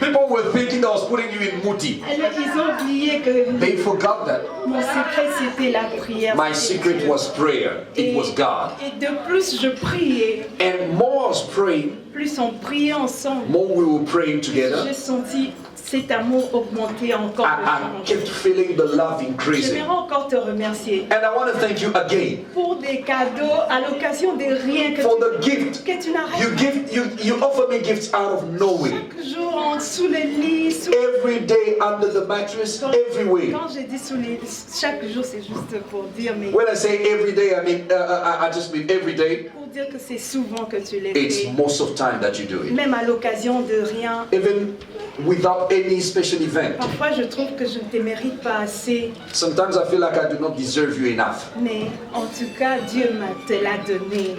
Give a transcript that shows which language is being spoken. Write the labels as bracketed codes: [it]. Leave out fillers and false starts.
[en] people were thinking I was putting you in muti. [fr] Alors, ils ont oublié que [en] They forgot that. [fr] mon secret c'était la prière. [en] My [fr] c'était [en] secret [fr] Dieu. [en] was prayer. It was God. [fr] Et de plus je priais, [en] And more I was praying, [fr] plus on priait ensemble. [en] more we were praying together. [fr] J'ai senti cet amour augmenter encore. [en] I kept feeling the love increasing. [fr] J'aimerais encore te remercier [en] And I want to thank you again [fr] pour des cadeaux à l'occasion de rien que [en] for the gift. [fr] que tu n'arrêtes [en] You offer me gifts out of nowhere. [fr] chaque jour sous le lit, sous... [en] Every day under the mattress, everywhere. [fr] Quand j'ai dit sous les chaque jour, c'est juste pour dire, mais [en] When I say every day, I mean I just mean every day. [fr] pour dire que c'est souvent que tu les [en] It's [fr] fais, [en] most of time that you do it. [fr] même à l'occasion de rien. [en] Even without any special event. [fr] Parfois, je trouve que je ne te mérite pas assez, [en] Sometimes I feel like I do not deserve you enough. [fr] mais en tout cas, Dieu te l'a donné.